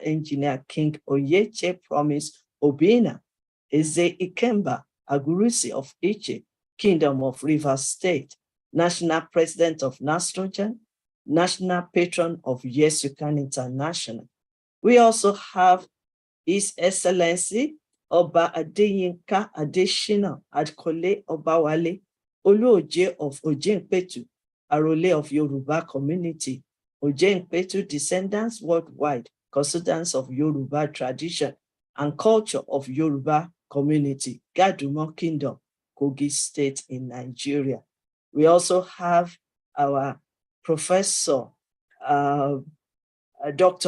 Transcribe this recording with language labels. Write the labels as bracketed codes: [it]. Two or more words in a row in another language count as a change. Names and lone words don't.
[en] Engineer King Oyeche Promise Obina, Eze Ikemba Agurusi of Iche, Kingdom of Rivers State, National President of Nastrogen, National Patron of Y.Y.C.I International. We also have His Excellency Oba Adeyinka Adeshina Adkole Obawale, Oluoje of Ojenpetu, Arole of Yoruba Community, Ojenpetu Descendants Worldwide, Consultants of Yoruba Tradition and Culture of Yoruba Community, Gadumo Kingdom, Kogi State in Nigeria. We also have our Professor Dr.